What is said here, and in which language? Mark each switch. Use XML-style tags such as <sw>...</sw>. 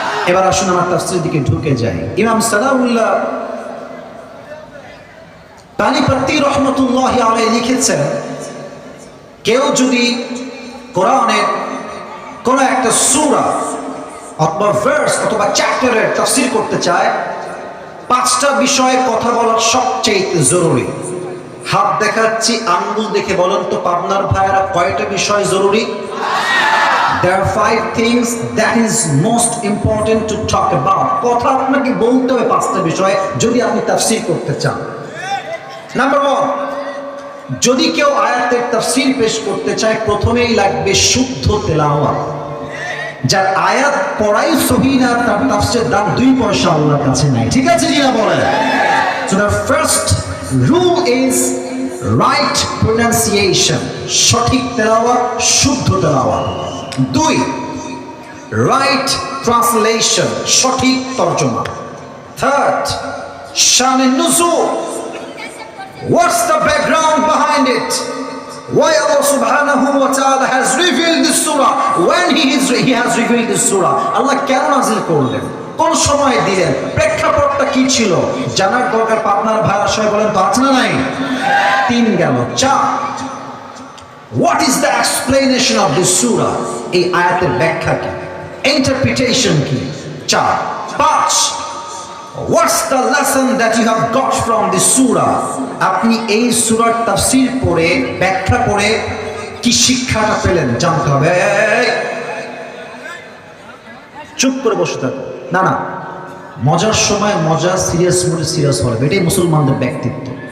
<bn>এবার আসুন আমরা তাফসীরের দিকে ঢুকে যাই। ইমাম সালাউল্লাহ তানিপত্তি রহমাতুল্লাহি আলাইহি লিখেছেন, কেউ যদি কোরআনের কোন একটা সূরা অথবা ভার্স অথবা চ্যাপ্টারের তাফসীর করতে চায়, 5টা বিষয়ে কথা বলা সবচেয়ে জরুরি। হাত দেখাচ্ছি, আঙ্গুল দেখে বলেন তো পাবনার ভাইয়েরা কয়টা বিষয় জরুরি?</bn> <en>There are 5 things that is most important to talk about.</en> <bn>কথা আপনাকে বলতে হবে 5টা বিষয় যদি আপনি তাফসীর করতে চান। নাম্বার 1, যদি কেউ আয়াতের তাফসীর পেশ করতে চায় প্রথমেই লাগবে শুদ্ধ তেলাওয়াত। যার আয়াত পড়াই সহিহ না তার তাফসীরের দাম 2 পয়সা আল্লাহর কাছে নাই। ঠিক আছে জিনা বলেন?</bn> <en>So the first rule is right pronunciation,</en> <bn>সঠিক তেলাওয়াত, শুদ্ধ তেলাওয়াত।</bn> <en>2, right translation,</en> <bn>সঠিক তরজমা।</bn> <en>3rd, শানে নুজুল, what's the background behind it? Why Allah subhanahu wa ta'ala has revealed this surah when he has revealed this surah?</en> <bn>Allah কেন নাযিল করলেন, কোন সময় দিলেন, প্রেক্ষাপটটা কি ছিল জানার দরকার। পাবনার ভাইরা সবাই বলেন তো আছে না নাই? 3 গেল।</bn> <en>4, what is the explanation of this surah?</en> <bn>এই আয়াতের ব্যাখ্যা কি, ইন্টারপ্রিটেশন কি?</bn> <en>4, 5, what's the lesson that you have got from this surah?</en> <bn>আপনি এই সূরার তাফসীর পড়ে ব্যাখ্যা পড়ে কি শিক্ষাটা পেলেন জানতে হবে। চুপ করে বসে থাকো না, না, মজার সময় মজা, সিরিয়াস মোডে সিরিয়াস হবে, এটাই মুসলমানদের ব্যক্তিত্ব।</bn>